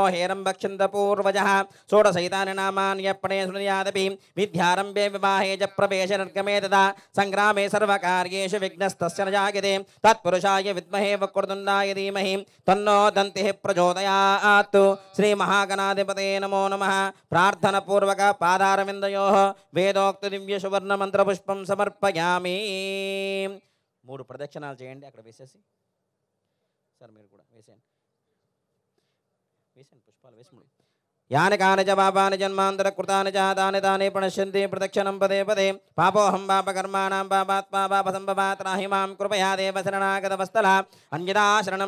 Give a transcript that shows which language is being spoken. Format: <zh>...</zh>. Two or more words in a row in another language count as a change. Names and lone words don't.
<sa>हेरम्बक्षिन्दपूर्वजः षोडशैतानि नामान्यर्पणे शृणुयादपि विद्यारम्भे विवाहे च प्रवेशे निर्गमे तथा सङ्ग्रामे सर्वकार्येषु विघ्नस्तस्य न जायते तत्पुरुषाय विद्महे वक्रतुण्डाय धीमहि तन्नो दन्तिः प्रचोदयात् श्रीमहागणाधिपते नमो नमः प्रार्थनापूर्वक पादारविन्दयोः वेदोक्त దివ్య సువర్ణ మంత్ర పుష్పం సమర్పయామి</sa> <te>మూడు ప్రదక్షిణాలు చేయండి అక్కడ వేసేసి సార్ మీరు కూడా వేసేయండి పుష్పాలు వేసి</te> <sa>యాని కాని చ పాపాని జన్మాంతర కృతాని చ తాని తాని ప్రణశ్యంతి ప్రదక్షిణం పదే పదే పాపోహం పాపకర్మాణం పాపాత్మా పాపసంభవాత్ రాహి మాం కృపయా దేవ శరణాగతవస్తల అన్యదా శరణం</sa>